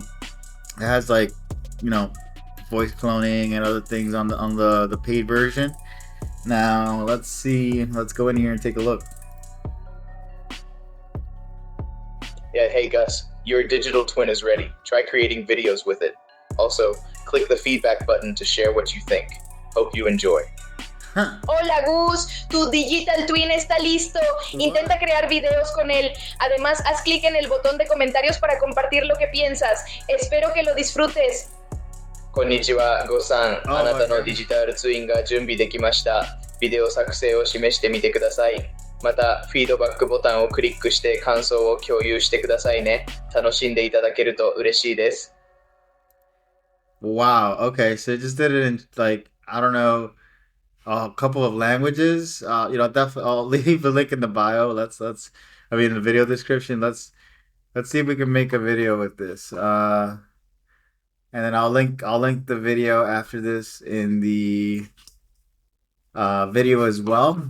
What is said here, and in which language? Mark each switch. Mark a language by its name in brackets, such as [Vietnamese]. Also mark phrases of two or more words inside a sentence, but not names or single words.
[English] It has like you know voice cloning and other things on the paid version. Now let's see. Let's go in here and take a look. Yeah, hey Gus, your digital twin is ready. Try creating videos with it. Also, click the feedback button to share what you think. Hope you enjoy. [Spanish] Hola Gus, tu [English] Digital Twin [Spanish] está listo. Intenta crear videos con él. Además, haz clic en el botón de comentarios para compartir lo que piensas. Espero que lo disfrutes. [Japanese] こんにちは、ゴさん。あなたのディジタルツインが準備できました。ビデオ作成を示してみてください。また、フィードバックボタンをクリックして感想を共有してくださいね。楽しんでいただけると嬉しいです。 [English] Wow. Okay, so it just did it in like I don't know a couple of languages. Definitely I'll leave a link in the bio. I mean the video description. Let's see if we can make a video with this. And then I'll link the video after this in the video as well.